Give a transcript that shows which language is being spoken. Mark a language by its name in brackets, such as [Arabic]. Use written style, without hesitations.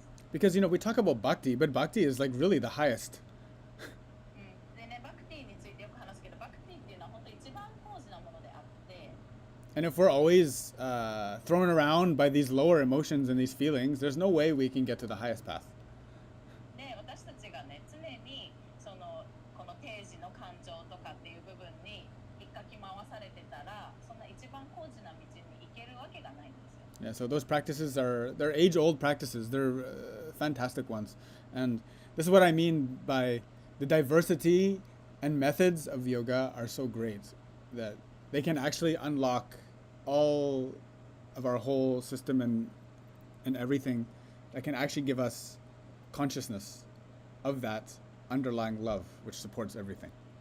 [English] Because, you know, we talk about bhakti, but bhakti is like really the highest. [Japanese] でね、バクティについてよく話すけど、バクティっていうのは本当一番高次なものであって、 [English] And if we're always thrown around by these lower emotions and these feelings, there's no way we can get to the highest path. [Japanese] で、私たちがね、常にこの定時の感情とかっていう部分に引っかき回されてたら、そんな一番高次な道に行けるわけがないんですよ。 [English] Yeah, so those practices they're age-old practices. They're fantastic ones. And this is what I mean by the diversity and methods of yoga are so great that they can actually unlock all of our whole system and everything that can actually give us consciousness of that underlying love which supports everything.